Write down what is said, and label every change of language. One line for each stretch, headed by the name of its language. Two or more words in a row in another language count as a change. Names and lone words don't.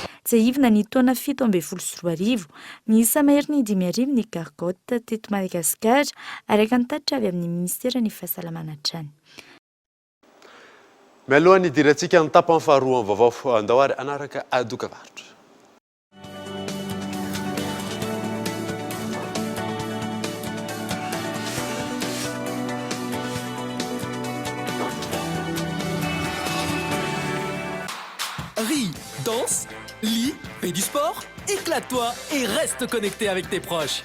Malagasy: Tsy aivina ny taona 724 miisa maherin'ny 5 ny gargoty teto Madagasikara araka ny tatitra avy amin'ny ministeran'ny fahasalamana hatrany. Mialohan'ny idirantsika ny tapany faharoa amin'ny vaovao andao ary anaraka adoka varotra.
French: Ris, danse, lis, fais du sport, éclate-toi et reste connecté avec tes proches.